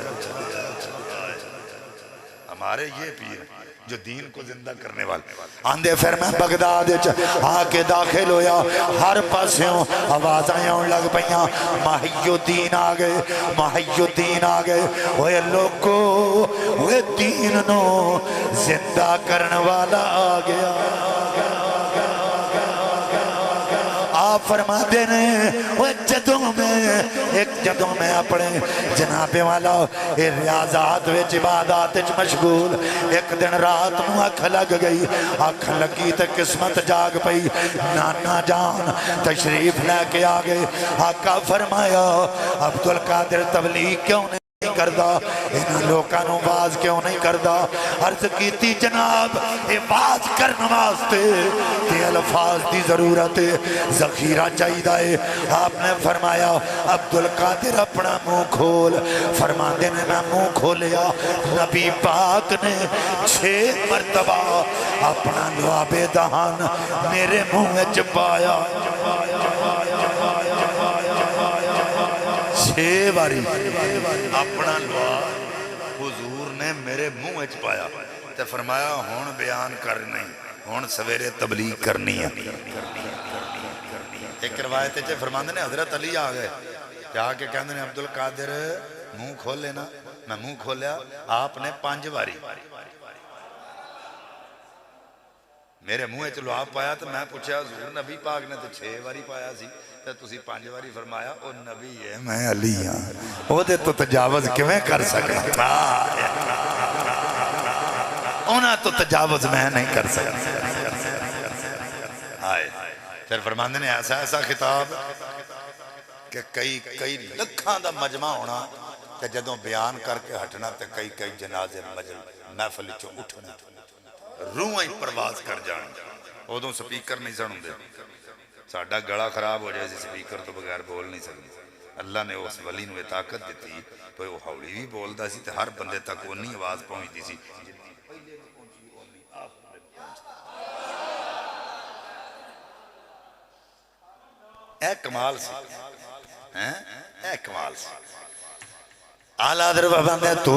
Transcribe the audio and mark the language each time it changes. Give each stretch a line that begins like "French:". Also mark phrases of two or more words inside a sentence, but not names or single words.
Urdu: ہمارے یہ پیر جو دین کو زندہ کرنے والے
Punjabi: آندے پھر میں بغداد آ کے داخل ہویا ہر پاسوں آوازیں آن لگ پیاں ماہی الدین آ گئے ماہی الدین آ گئے وہ لوگو وہ دین نو زندہ کرنے والا آ گیا آپ فرما دینے وہ جدوں میں اپنے جناب والا ریاضات وچ عبادات وچ مشغول ایک دن رات نو اکھ لگ گئی اکھ لگی تے قسمت جاگ پئی نانا جان تشریف لے کے آ گئے آقا فرمایا عبد القادر تبلیغ کیوں نہیں کردہ انہاں لوکاں نو باز کیوں نہیں کردہ عرض کیتی جناب یہ باز کرنے واسطے تے الفاظ دی ضرورت ہے ذخیرہ چاہیے آپ نے فرمایا عبد القادر اپنا منہ کھول فرماندے نے میں منہ کھولیا نبی پاک نے 6 مرتبہ اپنا لعاب دہان میرے منہ وچ پایا 6 باری اپنا لعاب حضور نے میرے منہ وچ پایا تے فرمایا ہون بیان کرنی ہون سویرے تبلیغ کرنی ہے ایک روایت ہے فرماندے نے حضرت علی آ گئے جا کے کہندے نے عبد القادر منہ کھول لینا میں منہ کھولیا آپ نے 5 باری میرے منہ وچ لعاب پایا تو میں پوچھا حضور نبی پاک نے تو 6 باری پایا سی تے تسی 5 باری فرمایا او نبی ہے میں علی ہاں او دے تو تجاوز کیویں کر سکتا انہاں تو تجاوز میں نہیں کر سکتا آئے پھر فرماندے نے ایسا خطاب کہ کئی لکھاں دا مجمع ہونا تے جدوں بیان کر کے ہٹنا تے کئی جنازے محفل چوں اٹھنا روحیں پرواز کر جان ادوں سپیکر نہیں سن ہوندے ساڈا گلا خراب ہو جائے سپیکر تو بغیر بول نہیں سکتے اللہ نے اس ولی نو طاقت دیتی تو وہ ہولی بھی بولدا سی تے ہر بندے تک اونی آواز پہنچتی سی اے کمال سی اے کمال سی اعلیٰ حضرت بندے تو